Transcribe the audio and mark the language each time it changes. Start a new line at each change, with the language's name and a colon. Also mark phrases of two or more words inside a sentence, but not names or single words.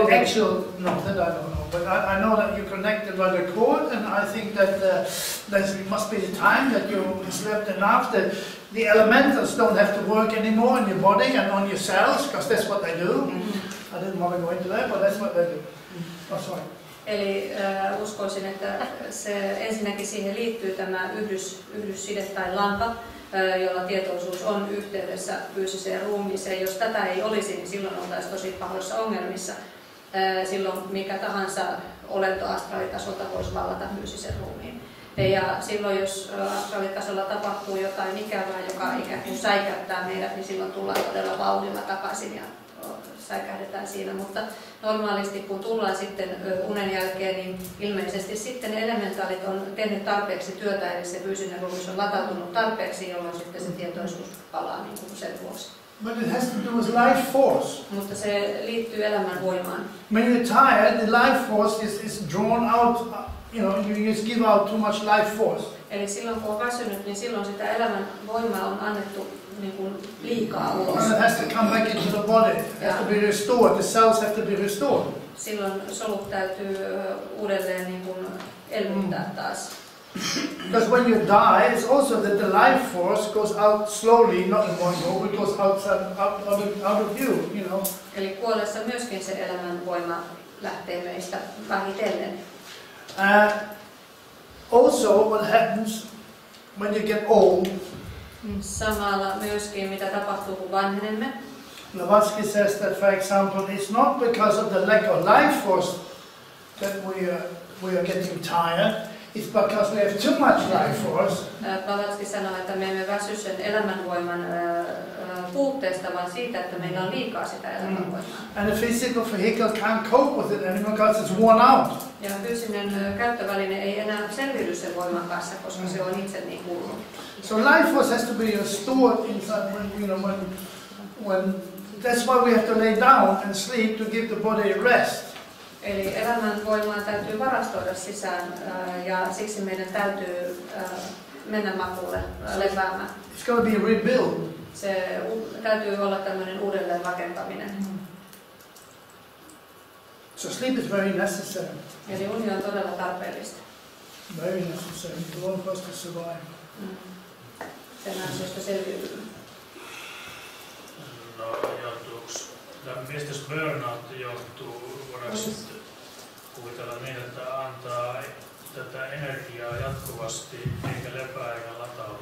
English: The actual, no, that I don't know. But I know that you're connected by the cord, and I think that there must be the time that you slept enough that the elementals don't have to work anymore in your body and on your cells, because that's what they do. I didn't want to go into that, but that's what they do. Oh, sorry.
Finnish: Eli uskoisin, että se ensinnäkin siihen liittyy tämä yhdysside tai lanka, jolla tietoisuus on yhteydessä fyysiseen ruumiiseen. Jos tätä ei olisi, niin silloin oltaisiin tosi pahoissa ongelmissa. Silloin mikä tahansa olento astraalitasolta voisi vallata fyysisen ruumiin. Ja silloin jos astraalitasolla tapahtuu jotain ikävää, joka ikään kuin säikäyttää meidät, niin silloin tullaan todella vauhdilla takaisin ja säikähdetään siinä. Mutta normaalisti kun tullaan sitten unen jälkeen, niin ilmeisesti sitten elementaalit on tehnyt tarpeeksi työtä, eli se fyysinen ruumis on latautunut tarpeeksi, jolloin sitten se tietoisuus palaa niin kuin sen vuoksi.
English: But it has to do with life force.
Finnish: Mutta se liittyy elämän voimaan.
English: When you're tired, the life force is drawn out, you know, you just give out too much life force.
Finnish: Eli silloin kun on väsynyt, niin silloin sitä elämän voimaa on annettu niin kuin liikaa ulos.
English: And it has to come back into the body. It has to be restored. The cells have to be restored.
Finnish: Silloin solut täytyy uudelleen niin kuin elvyttää taas.
English: Because when you die, it's also that the life force goes out slowly, not in one go, it goes out of you, you know.
Finnish: Eli kuollessa myöskin se elämän voima lähtee meistä vähitellen.
English: Also, what happens when you get old?
Finnish: Samalla myöskin mitä tapahtuu kun vanhenemme.
English: Blavatsky says that, for example, it's not because of the lack of life force that we are getting tired. It's because we have too much life force.
Finnish: Blavatsky sanoo, että me emme väsy sen elämänvoiman puutteesta, vaan siitä, että meillä on liikaa sitä elämänvoimaa.
English: And the physical vehicle can't cope with it anymore because it's worn out.
Finnish: Ja fyysinen käyttöväline ei enää selviydy sen voiman kanssa, koska se on itse niin kulunut.
English: So life force has to be restored inside when that's why we have to lay down and sleep to give the body rest.
Finnish: Eli elämän voimaa täytyy varastoida sisään ja siksi meidän täytyy mennä makuulle lepäämään.
English: It's going to be rebuilt.
Finnish: Se täytyy olla tämmöinen uudelleen rakentaminen.
English: So sleep is very necessary.
Finnish: Eli uni on todella tarpeellista.
English: Very necessary for all of us to survive.
Finnish: Sen ansiosta selviytyy. No, mistä burnout johtuu? Voidaanko kuvitella niin, että antaa tätä energiaa jatkuvasti eikä lepää eikä lataudu?